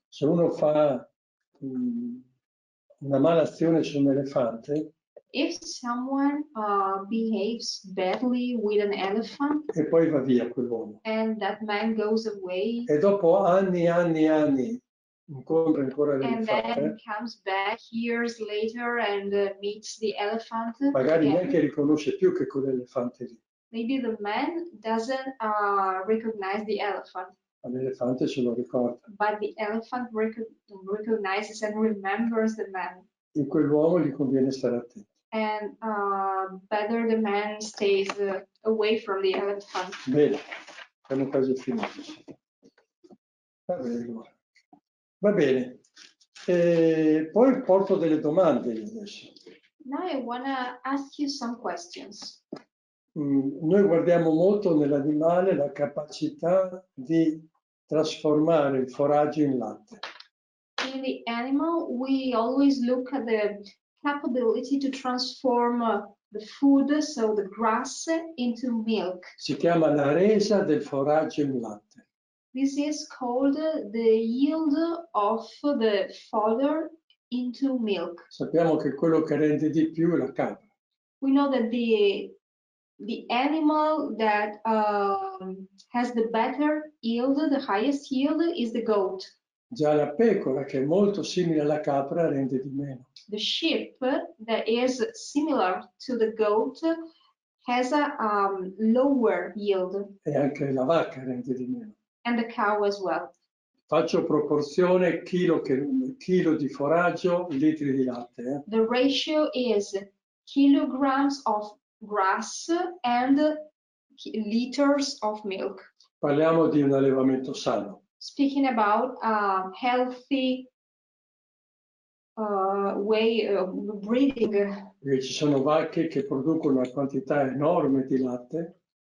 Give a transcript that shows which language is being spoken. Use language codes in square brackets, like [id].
[it] Se uno fa una mala azione su un elefante [en] If someone behaves badly with an elephant [it] e poi va via quell'uomo [en] and that man goes away [it] e dopo anni incontra ancora [en] and then [it] l'elefante, [en] comes back years later and meets the elephant [it] magari [en] again, [it] neanche riconosce più che quell'elefante lì, [en] maybe the man doesn't recognize the elephant, [it] ma l'elefante se lo ricorda. [en] but the elephant recognizes and remembers the man. [it] In quell'uomo gli conviene stare attento. [en] And better the man stays away from the elephant. [it] Bene, siamo quasi finiti. Va bene. Poi porto delle domande io adesso. [en] Now I want to ask you some questions. [it] Noi guardiamo molto nell'animale la capacità di trasformare il foraggio in latte. [en] In the animal, we always look at the capability to transform the food, so the grass, into milk. [it] Si chiama la resa del foraggio in latte. [en] This is called the yield of the fodder into milk. [it] Sappiamo che quello che rende di più è la capra. [en] We know that the animal that has the better yield, the highest yield, is the goat. [it] Già la pecora, che è molto simile alla capra, rende di meno. [en] The sheep that is similar to the goat has a lower yield, [it] E anche la vacca rende di meno. [en] and the cow as well. [it] Faccio proporzione chilo di foraggio, litri di latte. [en] The ratio is kilograms of grass and liters of milk. [it] Parliamo di un allevamento sano. [en] Speaking about a healthy way of breeding, [it] Perché ci sono vacche che producono una quantità enorme di latte